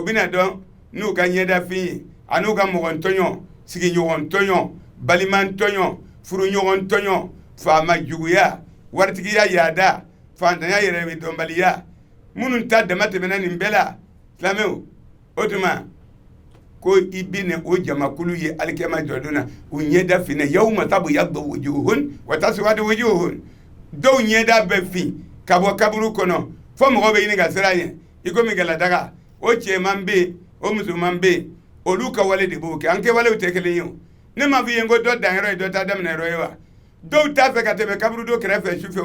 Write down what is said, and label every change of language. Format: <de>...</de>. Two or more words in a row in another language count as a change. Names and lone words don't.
<bm>bina dɔn n'u ka ɲɛda fin ye an'u ka mɔgɔntɔɲɔ sigiɲɔgɔntɔɲɔ balimantɔɲɔ furuɲɔgɔntɔɲɔ faama juguya waritigiya yaada fantanya yɛrɛ dɔnbaliya minnu ta dama tɛmɛna nin bɛɛ la silamɛw o tuma ko i bina o jamakulu ye alikiyama jɔdon na u ɲɛda finɛ</bm> <ar>يوم تبيض وجوه وتسود وجوه</ar> <bm>dɔw ɲɛda bɛ fin ka bɔ kaburu kɔnɔ fɔ mɔgɔ bɛ ɲini ka siran ɲɛ i komi galadaga o cɛman bɛ yen o musoman bɛ yen olu ka wale de b'o kɛ an kɛ walew tɛ kelen ye o ne ma f'i ye ko dɔ danyɔrɔ ye dɔ ta daminɛ yɔrɔ ye wa dɔw t'a fɛ ka tɛmɛ kaburu dɔ kɛrɛfɛ su fɛ</bm>